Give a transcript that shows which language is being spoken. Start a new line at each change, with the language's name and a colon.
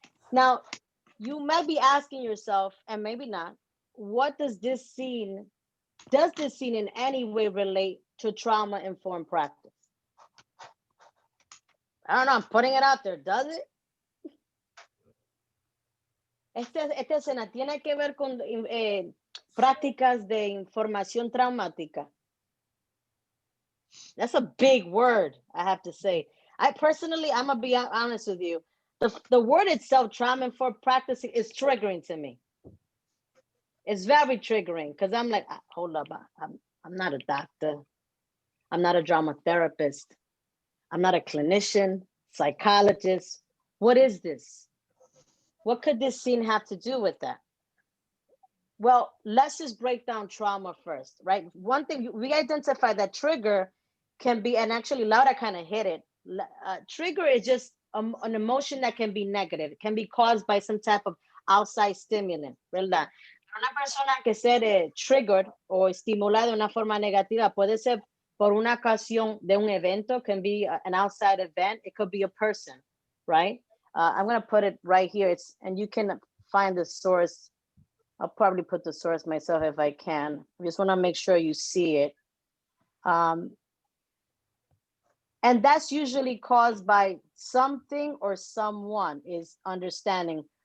English: Now, you might be asking yourself, and maybe not, what does this scene in any way relate to trauma-informed practice? I don't know, I'm putting it out there, does it?
Spanish: Esta escena tiene que ver con prácticas de información traumática.
English: That's a big word, I have to say. I personally, I'm gonna be honest with you. The word itself, trauma-informed practicing, is triggering to me. It's very triggering because I'm like, hold up, I'm not a doctor. I'm not a drama therapist. I'm not a clinician, psychologist. What is this? What could this scene have to do with that? Well, let's just break down trauma first, right? One thing, we identify that trigger can be, and actually Laura kind of hit it. Trigger is just an emotion that can be negative. It can be caused by some type of outside stimulant, ¿verdad?
Spanish: Una persona que se triggered o estimulada de una forma negativa puede ser por una ocasión de un evento,
English: can be an outside event. It could be a person, right? I'm going to put it right here. And you can find the source. I'll probably put the source myself if I can. I just want to make sure you see it. And that's usually caused by something or someone is understanding.